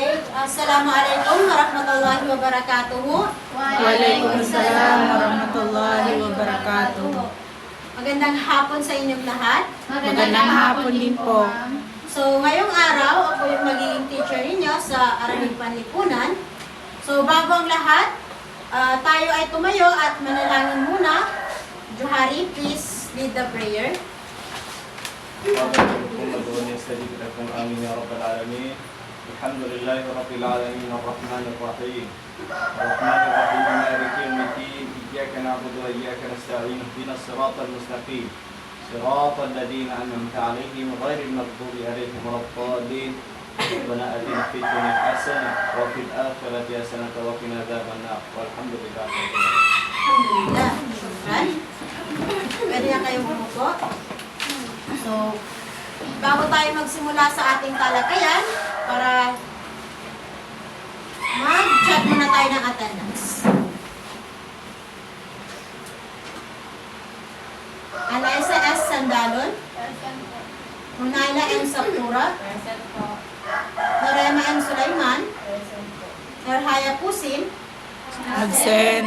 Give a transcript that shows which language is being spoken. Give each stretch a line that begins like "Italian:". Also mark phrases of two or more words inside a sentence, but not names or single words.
Arabic: السلام عليكم ورحمة الله وبركاته. وعليكم السلام ورحمة الله وبركاته.
Filipino: Magandang hapon sa inyong lahat. Magandang hapon din po. So, ngayong araw, ako yung magiging teacher ninyo sa Araming Panlipunan. So, bago ang lahat, tayo ay tumayo at manalangin muna.
English: Johari, please lead the prayer.
Arabic: الحمد لله رب العالمين الرحمن الرحيم الرحمن الرحيم مالك يوم الدين إياك نعبد وإياك نستعين اهدنا الصراط المستقيم صراط الذين أنعمت عليهم غير المغضوب عليهم ولا الضالين ربنا آتنا في الدنيا حسنة وفي الآخرة حسنة وقنا عذاب النار والحمد لله رب العالمين. الحمد لله. شكرا.
Filipino: Pwede na kayong bumuko. So, bago tayo magsimula sa ating talakayan, para mag-check muna tayo ng attendance. Alaisa S. Sandalon, Munaila M. Saptura, Norema M. Sulaiman, Norhaya Pusin, Absent.